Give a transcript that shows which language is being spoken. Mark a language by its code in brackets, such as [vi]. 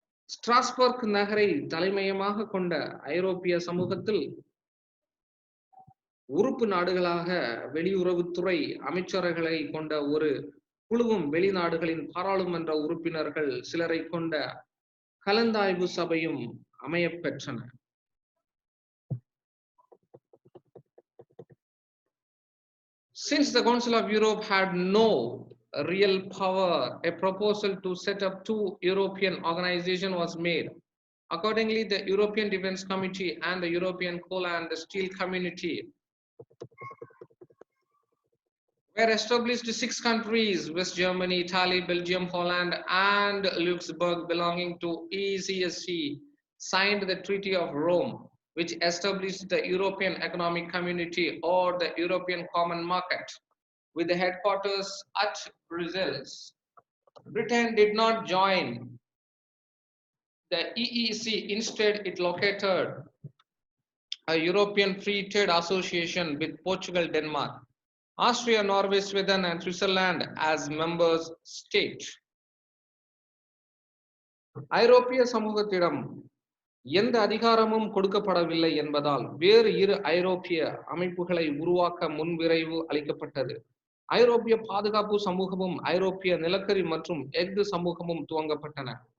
[ta] Strasbourg நகரை தலைமையமாக கொண்ட ஐரோப்பிய சமூகத்தில் உறுப்பு நாடுகளாக வெளியுறவுத்துறை அமைச்சர்களை கொண்ட ஒரு குழுவும், வெளிநாடுகளின் பாராளுமன்ற உறுப்பினர்கள் சிலரை கொண்ட கலந்தாய்வு சபையும் அமையப்பெற்றன. [en] Since the Council of Europe had no real power, a proposal to set up 2 European organizations was made. Accordingly, the European Defence Committee and the European Coal and Steel Community were established. 6 countries, West Germany, Italy, Belgium, Holland, and Luxembourg, belonging to ECSC, signed the Treaty of Rome, which established the European Economic Community or the European Common Market, with the headquarters at Brussels. Britain did not join the EEC. Instead, it located a European Free Trade Association with Portugal, Denmark, Austria, Norway, Sweden, and Switzerland as members states. [ta] ஐரோப்பிய சமூகத்திடம் எந்த அதிகாரமும் கொடுக்கப்படவில்லை என்பதால் வேறு 2 ஐரோப்பிய அமைப்புகளை உருவாக்க முன்விரைவு அளிக்கப்பட்டது. ஐரோப்பிய பாதுகாப்பு சமூகமும் ஐரோப்பிய நிலக்கரி மற்றும் எஃகு சமூகமும் துவங்கப்பட்டன.